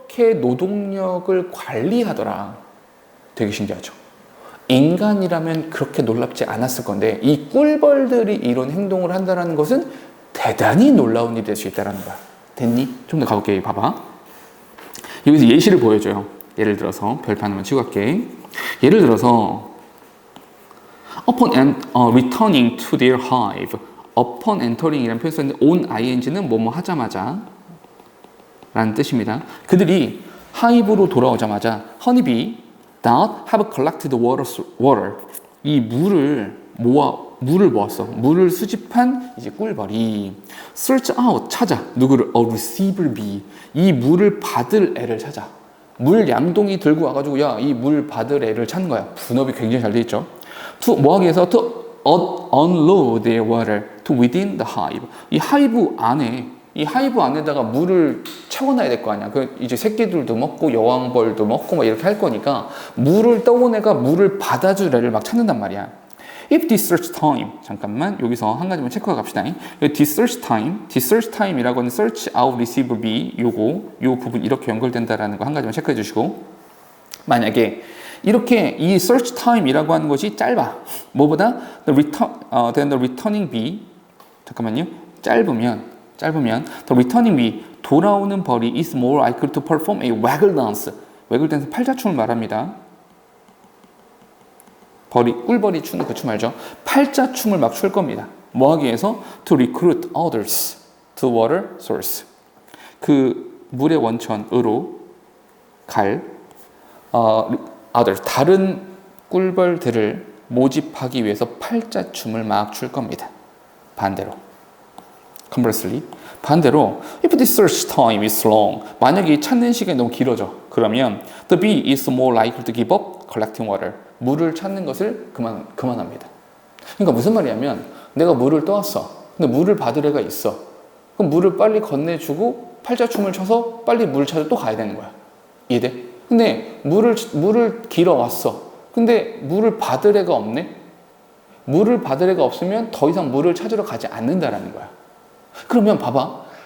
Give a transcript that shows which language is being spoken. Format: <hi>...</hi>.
<ko>이렇게 노동력을 관리하더라. 되게 신기하죠. 인간이라면 그렇게 놀랍지 않았을 건데 이 꿀벌들이 이런 행동을 한다는 것은 대단히 놀라운 일이 될 수 있다는 거야. 됐니? 좀 더 가볼게. 봐봐. 여기서 예시를 보여줘요. 예를 들어서 별표 하나만 치고 갈게. 예를 들어서</ko> <en>upon returning to their hive.</en> <ko>upon entering이라는 표현을 썼는데 on ing는 뭐뭐 하자마자 라는 뜻입니다. 그들이 하이브로 돌아오자마자</ko> <en>honeybee that have collected water</en> <ko>이 물을 모았어. 물을 수집한 이제 꿀벌이</ko> <en>search out</en> <ko>찾아 누구를</ko> <en>a receiver bee</en> <ko>이 물을 받을 애를 찾아. 물 양동이 들고 와가지고 야 이 물 받을 애를 찾는 거야. 분업이 굉장히 잘 돼 있죠. to 뭐 하기 위해서</ko> <en>to unload their water to within the hive</en> <ko>이 하이브 안에다가 물을 채워놔야 될 거 아니야. 그 이제 새끼들도 먹고 여왕벌도 먹고 막 이렇게 할 거니까 물을 떠온 애가 물을 받아줄 애를 막 찾는단 말이야.</ko> <en>If this search time</en> <ko>잠깐만 여기서 한 가지만 체크해 갑시다. This search time이라고 하는 search out receive b 요 부분 이렇게 연결된다라는 거 한 가지만 체크해 주시고 만약에 이렇게 이 search time이라고 하는 것이 짧아. 뭐보다</ko> <en>the returning b</en> <ko>잠깐만요. 짧으면</ko> <en>the returning bee</en> <ko>돌아오는 벌이</ko> <en>is more likely to perform a waggle dance.</en> <ko>waggle dance 팔자춤을 말합니다. 꿀벌이 추는 그 춤 알죠? 팔자춤을 막 출 겁니다. 뭐 하기 위해서?</ko> <en>To recruit others to water source.</en> <ko>그 물의 원천으로 갈 others 다른 꿀벌들을 모집하기 위해서 팔자춤을 막 출 겁니다.</ko> <en>Conversely,</en> <ko>반대로</ko> <en>if the search time is long</en> <ko>만약에 찾는 시간이 너무 길어져 그러면</ko> <en>the bee is more likely to give up collecting water</en> <ko>물을 찾는 것을 그만합니다. 그러니까 무슨 말이냐면 내가 물을 떠왔어. 근데 물을 받을 애가 있어. 그럼 물을 빨리 건네주고 팔자춤을 춰서 빨리 물을 찾아 또 가야 되는 거야. 이해돼? 근데 물을 길어 왔어. 근데 물을 받을 애가 없네? 물을 받을 애가 없으면 더 이상 물을 찾으러 가지 않는다라는 거야. 그러면 봐봐.</ko>